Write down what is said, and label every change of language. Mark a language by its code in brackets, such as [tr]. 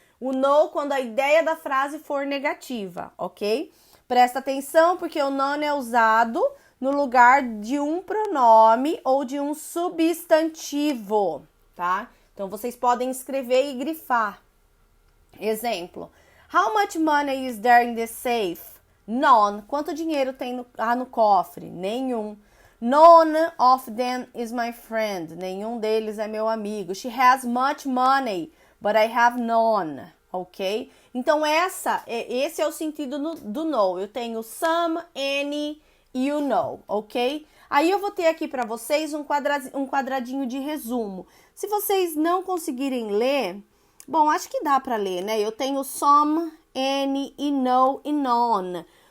[pt] O no quando a ideia da frase for negativa, ok? Presta atenção porque o none é usado no lugar de um pronome ou de um substantivo, tá? Então, vocês podem escrever e grifar. Exemplo. [en] How much money is there in the safe? None. [pt] Quanto dinheiro tem no cofre? Nenhum. [en] None of them is my friend. [pt] Nenhum deles é meu amigo. [en] She has much money, but I have none. Ok? [pt] Então, esse é o sentido do no. Eu tenho some, any e o no. Ok? Aí eu vou ter aqui para vocês um quadradinho de resumo. Se vocês não conseguirem ler, bom, acho que dá para ler, né? Eu tenho some, any e no e none.